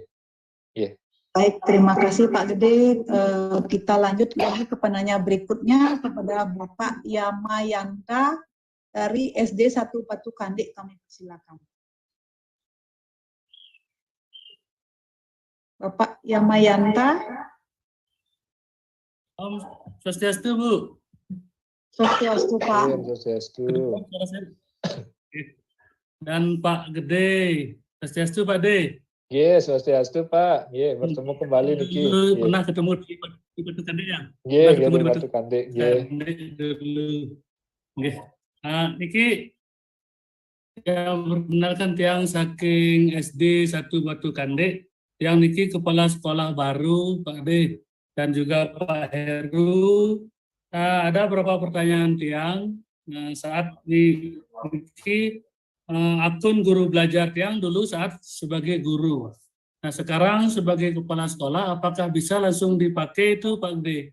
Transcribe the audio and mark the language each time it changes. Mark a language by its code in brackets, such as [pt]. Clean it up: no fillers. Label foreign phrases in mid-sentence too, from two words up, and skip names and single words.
[id] Baik, terima kasih Pak Gede. Kita lanjut lagi ke penanya berikutnya kepada Bapak Yama Yanta dari SD 1 Batu Kandik, kami persilakan. Bapak Yama Yanta. [ban] Om Swastiastu, Bu. [id] Swastiastu, Pak. Swastiastu. Dan Pak Gede. Swastiastu, Pak De. Yes, Swastiastu, Pak. Bertemu kembali niki. Pernah ketemu di Batu Kandik ya? Di Batu Kandik. Dulu. Niki yang perkenalkan [ban] tiang saking [id] SD 1 Batu Kandik, yang niki kepala sekolah baru Pak De. Dan juga Pak Heru, ada beberapa pertanyaan tiang saat di akun guru belajar tiang dulu saat sebagai guru. Nah sekarang sebagai kepala sekolah, apakah bisa langsung dipakai itu Pak D?